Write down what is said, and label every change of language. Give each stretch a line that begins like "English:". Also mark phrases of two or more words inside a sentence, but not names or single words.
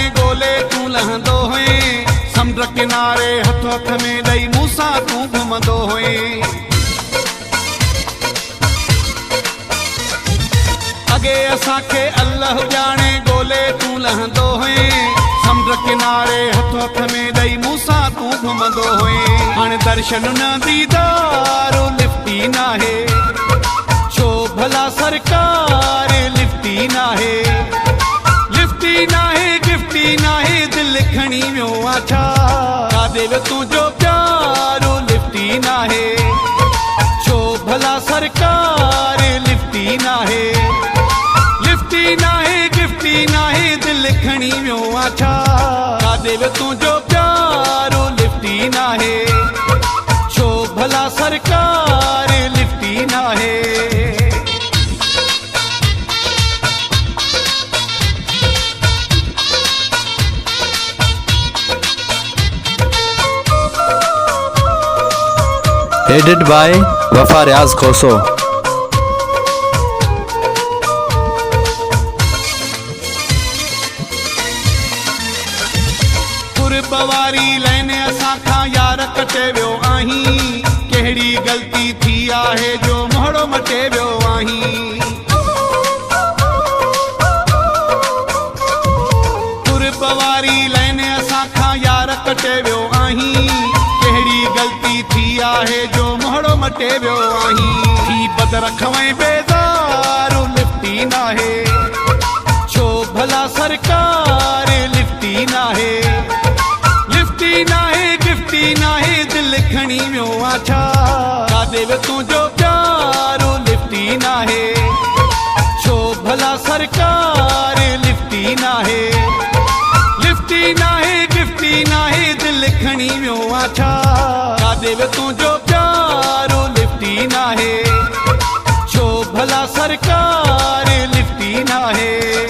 Sindhi: गोले तू लहंदो हुए, समुंड किनारे हथ हथ में ॾेई मूंसां तू घुमंदो हुए। अगे असांखे अल्लाह जाने गोले तू लहंदो हुए, समुंड किनारे हथ हथ में ॾेई मूंसां तू घुमंदो हुए। हाणे दर्शन न दीदारो लिफ्टी ना है, छो भला सरकार लिफ्टी ना है। लिफ्टी ना है गिफ्टी ना है दिल खणी वियो आछा, कादे वे तुझो प्यारो लिफ्टी ना है, छो भला सरकार लिफ्टी ना है। लिफ्टी ना है गिफ्टी ना है दिल खणी वियो आछा, कादे वे तुझो प्यारो लिफ्टी ना है, छो भला सरकार लिफ्टी ना है।
English: Edit by Wafa Riaz Khoso.
Sindhi: कुर्बवारी लैने असां खां यार कटे वियो आहीं, कहिड़ी ग़लती थी आहे जो मोहड़ो मटे वियो आहीं। कुर्बवारी लैने असां खां यार कटे वियो आहीं, कहिड़ी ग़लती थी आहे जो मोहड़ो मटे वियो आहीं। थी बदर खवैं बेज़ारो लिफ्टी ना है, छो भला सरकार लिफ्टी ना है। लिफ्टी ना है गिफ्टी ना है दिल खणी वियो आछा, कादे वे तुझो प्यारो लिफ्टी ना है, छो भला सरकार लिफ्टी ना है। लिफ्टी ना है गिफ्टी ना है दिल खणी वियो आछा, कादे वे तुझो प्यारो लिफ्टी ना है, छो भला सरकार लिफ्टी ना है।